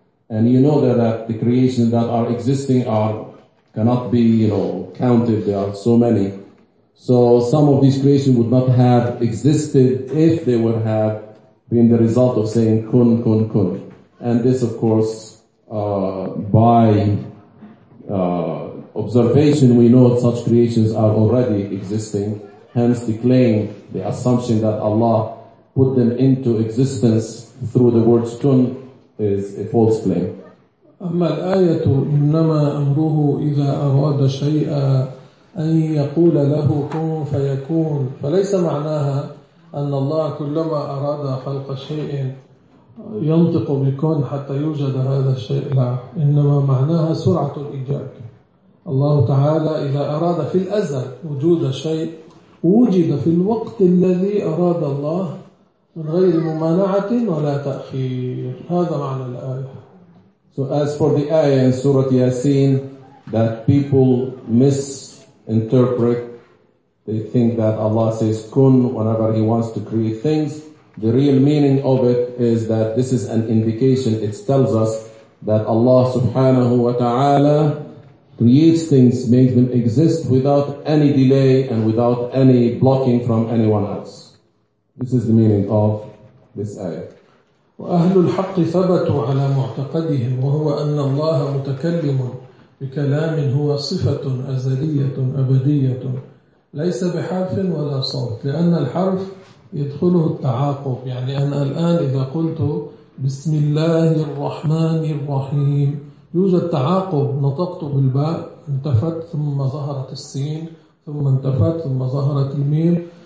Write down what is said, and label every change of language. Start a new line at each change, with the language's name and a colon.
English: and you know that the creations that are existing are cannot be you know counted there are so many so some of these creations would not have existed if they would have been the result of saying kun kun kun and this of course by observation we know that such creations are already existing hence the claim the assumption that Allah put them into existence through the words kun is a false claim
Arabic: أما الآية إنما أمره إذا أراد شيئا أن يقول له كن فيكون فليس معناها أن الله كلما أراد خلق شيء ينطق بكون حتى يوجد هذا الشيء لا إنما معناها سرعة الإيجاد الله تعالى إذا أراد في الأزل وجود شيء وجد في الوقت الذي أراد الله من غير ممانعة ولا تأخير هذا معنى الآية
English: So as for the ayah in Surah Yasin that people misinterpret, they think that Allah says kun whenever he wants to create things. The real meaning of it is that this is an indication. It tells us that Allah subhanahu wa ta'ala creates things, makes them exist without any delay and without any blocking from anyone else. This is the meaning of this ayah.
Arabic: وأهل الحق ثبتوا على معتقدهم وهو أن الله متكلم بكلام هو صفة أزلية أبدية ليس بحرف ولا صوت لأن الحرف يدخله التعاقب يعني أنا الآن إذا قلت بسم الله الرحمن الرحيم يوجد تعاقب نطقت بالباء انتفت ثم ظهرت السين ثم انتفت ثم ظهرت الميم